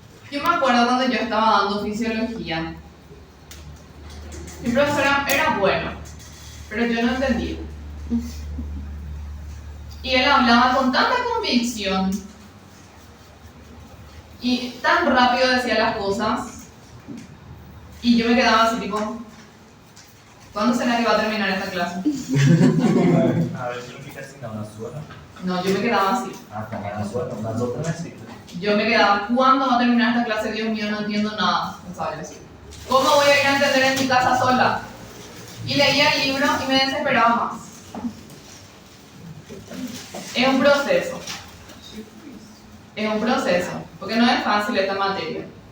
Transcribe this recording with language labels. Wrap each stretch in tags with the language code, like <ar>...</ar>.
<es>Yo me acuerdo cuando yo estaba dando fisiología, mi profesor era bueno, pero yo no entendía. Y él hablaba con tanta convicción y tan rápido decía las cosas, y yo me quedaba así tipo, ¿cuándo será que va a terminar esta clase?</es> <pt>A ver, você não fica assim não, na sua não.</pt> <es>No, yo me quedaba así.</es> <pt>Ah, tá, mas na sua não, nas outras não é assim.</pt> <es>Yo me quedaba, ¿cuándo va a terminar esta clase? Dios mío, no entiendo nada. Pensaba yo así. ¿Cómo voy a ir a entender en mi casa sola? Y leía el libro y me desesperaba más. Es un proceso. Es un proceso, porque no es fácil esta materia.</es>